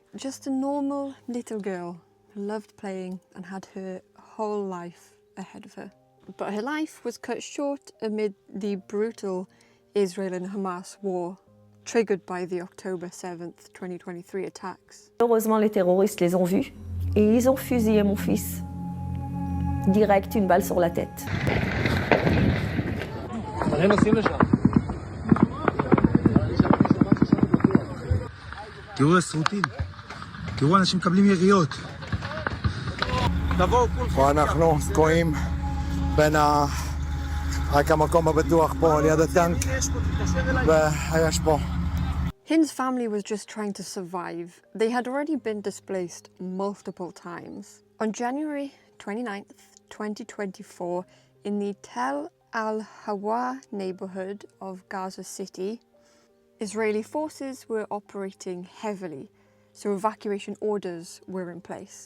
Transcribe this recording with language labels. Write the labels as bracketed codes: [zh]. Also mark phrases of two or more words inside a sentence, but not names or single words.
[en] Just a normal little girl who loved playing and had her whole life ahead of her. But her life was cut short amid the brutal Israel and Hamas war, triggered by the October 7th, 2023 attacks. [fr] Heureusement, les terroristes les ont vus et ils ont fusillé mon fils. Direct, une balle sur la tête. [he] תראו הסרוטים, תראו אנשים מקבלים יריות. תבואו כולכם. ואנחנו תקועים בין רק המקום הבטוח פה ליד הטנק ויש פה. [en] Hind's family was just trying to survive. They had already been displaced multiple times. On January 29th, 2024, in the Tel Al-Hawa neighborhood of Gaza City, Israeli forces were operating heavily, so evacuation orders were in place.